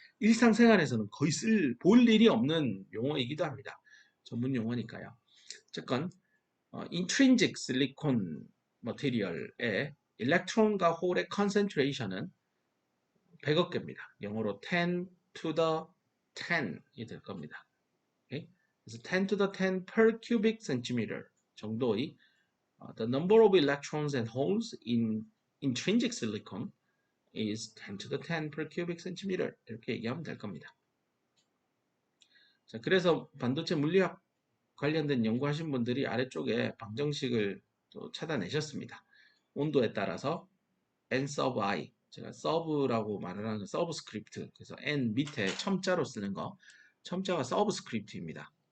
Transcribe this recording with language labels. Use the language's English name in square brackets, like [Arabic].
[Korean] 일상생활에서는 거의 볼 일이 없는 용어이기도 합니다. 전문 용어니까요. 어쨌건 intrinsic silicon material의 일렉트론과 홀의 concentration은 100억 개입니다. 영어로 10 to the 10이 될 겁니다. 오케이? [English] 그래서 10 to the 10 per cubic centimeter 정도의 the number of electrons and holes in intrinsic silicon is 10 to the 10 per cubic centimeter [Korean] 이렇게 얘기하면 될 겁니다. 자, 그래서 반도체 물리학 관련된 연구하신 분들이 아래쪽에 방정식을 또 찾아내셨습니다. 온도에 따라서 n sub i, 제가 sub라고 말을 하는 서브스크립트, 그래서 n 밑에 첨자로 쓰는 거, 첨자가 서브스크립트입니다.